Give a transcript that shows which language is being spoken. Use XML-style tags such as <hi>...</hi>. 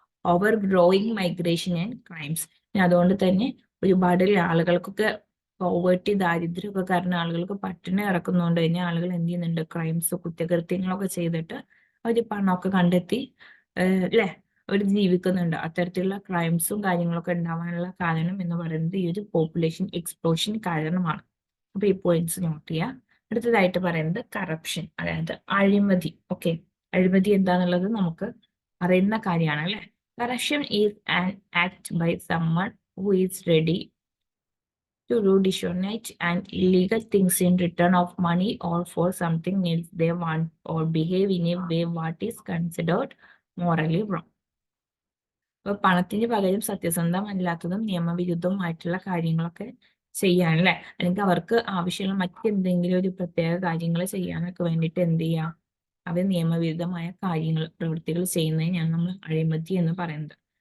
<en>over growing migration and crimes,</en> <ml>അതുകൊണ്ട് തന്നെ ഒരുപാട് ആളുകൾക്കൊക്കെ പോവേർട്ടി ദാരിദ്ര്യമൊക്കെ കാരണം ആളുകൾക്ക് പട്ടിണി ഇറക്കുന്നതുകൊണ്ട് തന്നെ ആളുകൾ എന്ത് ചെയ്യുന്നുണ്ട്, ക്രൈംസ് കുറ്റകൃത്യങ്ങളൊക്കെ ചെയ്തിട്ട് അവർ പണമൊക്കെ കണ്ടെത്തി അല്ലെ അവർ ജീവിക്കുന്നുണ്ട്. അത്തരത്തിലുള്ള ക്രൈംസും കാര്യങ്ങളൊക്കെ ഉണ്ടാവാനുള്ള കാരണം എന്ന് പറയുന്നത് ഈ ഒരു പോപ്പുലേഷൻ എക്സ്പ്ലോഷൻ കാരണമാണ്. അപ്പൊ ഈ പോയിന്റ്സ് നോട്ട് ചെയ്യാം. അടുത്തതായിട്ട് പറയുന്നത് കറപ്ഷൻ, അതായത് അഴിമതി. ഓക്കെ, അഴിമതി എന്താന്നുള്ളത് നമുക്ക് അറിയുന്ന കാര്യമാണ് അല്ലെ.</ml> <en>Corruption is an act by someone who is ready to do dishonest and illegal things in return of money or for something else they want, or behave in a way what is considered morally wrong.</en> <ml>അപ്പൊ പണത്തിന് പകരം സത്യസന്ധമല്ലാത്തതും നിയമവിരുദ്ധവുമായിട്ടുള്ള കാര്യങ്ങളൊക്കെ ചെയ്യാൻ അല്ലെ, അല്ലെങ്കിൽ അവർക്ക് ആവശ്യമുള്ള മറ്റെന്തെങ്കിലും ഒരു പ്രത്യേക കാര്യങ്ങൾ ചെയ്യാനൊക്കെ വേണ്ടിയിട്ട് എന്ത് ചെയ്യാം, അവർ നിയമവിരുദ്ധമായ കാര്യങ്ങൾ പ്രവൃത്തികൾ ചെയ്യുന്നതിനാണ് നമ്മൾ അഴിമതി എന്ന് പറയുന്നത്.</ml>